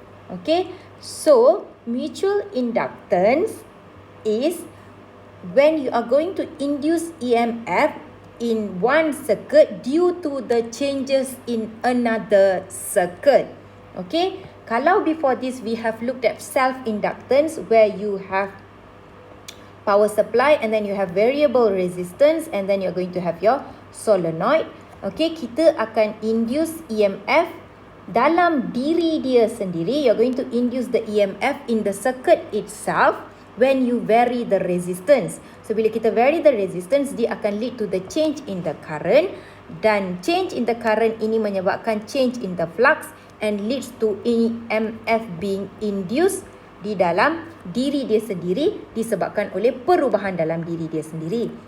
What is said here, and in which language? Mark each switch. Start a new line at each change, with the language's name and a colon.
English: Okay, so mutual inductance is when you are going to induce EMF in one circuit due to the changes in another circuit. Okay, kalau before this we have looked at self-inductance where you have power supply and then you have variable resistance and then you're going to have your solenoid.
Malay: Okay, kita akan induce EMF dalam diri dia sendiri.
English: You're going to induce the EMF in the circuit itself when you vary the resistance. So
Malay: bila kita
English: vary the resistance,
Malay: dia akan
English: lead to the change in the current
Malay: dan
English: change in the current
Malay: ini menyebabkan
English: change in the flux and leads to EMF being induced
Malay: di dalam diri dia sendiri
English: disebabkan oleh perubahan dalam diri dia sendiri.